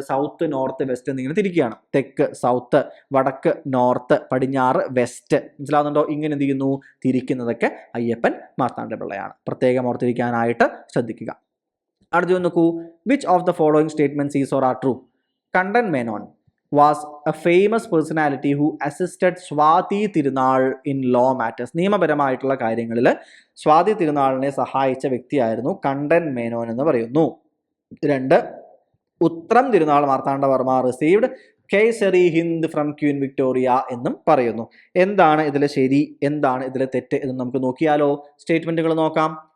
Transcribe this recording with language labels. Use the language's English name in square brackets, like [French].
[Malayalam] South, north, west എന്നിങ്ങനെ തിരിക്കുകയാണ്. തെക്ക് south, വടക്ക് നോർത്ത്, പടിഞ്ഞാറ് വെസ്റ്റ്. മനസ്സിലാവുന്നുണ്ടോ? ഇങ്ങനെ എന്ത് ചെയ്യുന്നു? തിരിക്കുന്നതൊക്കെ അയ്യപ്പൻ മാർത്താണ്ഡപിള്ളയാണ്. പ്രത്യേകം ഓർത്തിരിക്കാനായിട്ട് ശ്രദ്ധിക്കുക. അടുത്ത നോക്കൂ. [English] Which of the following statements is or are true? Kandan Menon was a famous personality who assisted Swathi Thirunal in law matters. [Malayalam] നിയമപരമായിട്ടുള്ള കാര്യങ്ങളിൽ സ്വാതി തിരുനാളിനെ സഹായിച്ച വ്യക്തിയായിരുന്നു കണ്ടൻ മേനോൻ എന്ന് പറയുന്നു. 2. [English] Uthram Thirunal Marthanda Varma received Kesari Hind from Queen Victoria [Malayalam] എന്നും പറയുന്നു. എന്താണ് ഇതിലെ ശരി, എന്താണ് ഇതിലെ തെറ്റ് എന്ന് നമുക്ക് നോക്കിയാലോ? സ്റ്റേറ്റ്മെന്റുകൾ നോക്കാം.